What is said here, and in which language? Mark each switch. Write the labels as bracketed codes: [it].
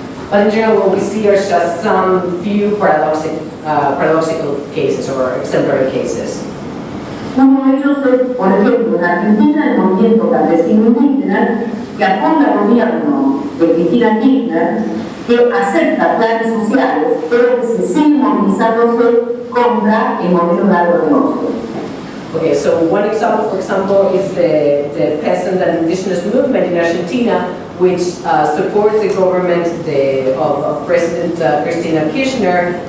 [en] But in general, what we see are just some few paradoxical cases or exemplary cases. [es] Uno de ellos es, por ejemplo, en Argentina, el movimiento campesino indígena que apoya al gobierno de Cristina Kirchner, que acepta planes sociales, pero que se sigue movilizándose contra el modelo de agronegocio. [en] Okay, so one example, for example, is the peasant and indigenous movement in Argentina, which supports the government of President Cristina Kirchner.